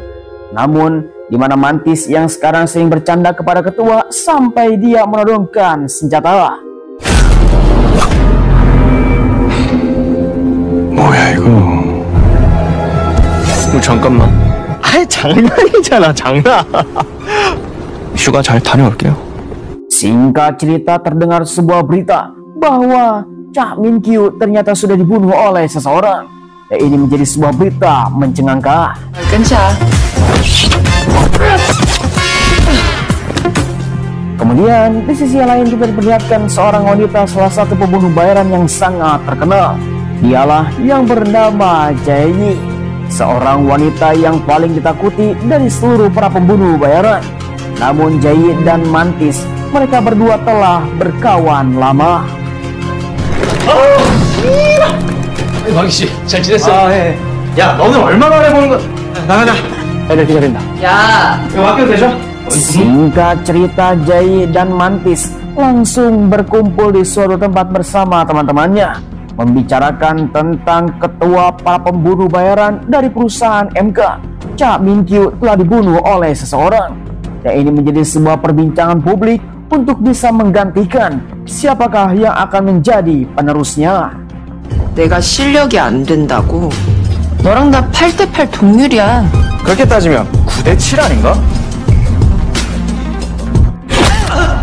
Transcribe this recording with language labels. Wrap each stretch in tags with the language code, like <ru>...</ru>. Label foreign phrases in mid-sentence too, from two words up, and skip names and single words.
<id>Namun, di mana Mantis yang sekarang sering bercanda kepada ketua sampai dia menodongkan senjata.</id> <ko>뭐야 이거? 잠깐만. 아이 장난이잖아 장난. 휴가 잘 다녀올게요.</ko> <id>Singkat cerita, terdengar sebuah berita bahwa Cha Min-kyu ternyata sudah dibunuh oleh seseorang. Dan ini menjadi sebuah berita mencengangkan. Kemudian di sisi lain kita diperlihatkan seorang wanita, salah satu pembunuh bayaran yang sangat terkenal. Dialah yang bernama Jae-yi, seorang wanita yang paling ditakuti dari seluruh para pembunuh bayaran. Namun Jae-yi dan Mantis, mereka berdua telah berkawan lama.</id> <ko>광희 씨, 잘 지냈어? 아 예. 야 너는 얼마 만에 보는 거? 나가자.</ko> <id>Ada tiga rinda.</id> <ko>야! 이거 맡겨도 되죠?</ko> <id>Singkat cerita, Jae dan Mantis langsung berkumpul di suatu tempat bersama teman-temannya, membicarakan tentang ketua para pembunuh bayaran dari perusahaan MK. Cha Min-kyu telah dibunuh oleh seseorang. Dan ini menjadi sebuah perbincangan publik untuk bisa menggantikan siapakah yang akan menjadi penerusnya.</id> <ko>내가 실력이 안 된다고? 너랑 나 8대8 동률이야. 그렇게 따지면 9대7 아닌가?</ko>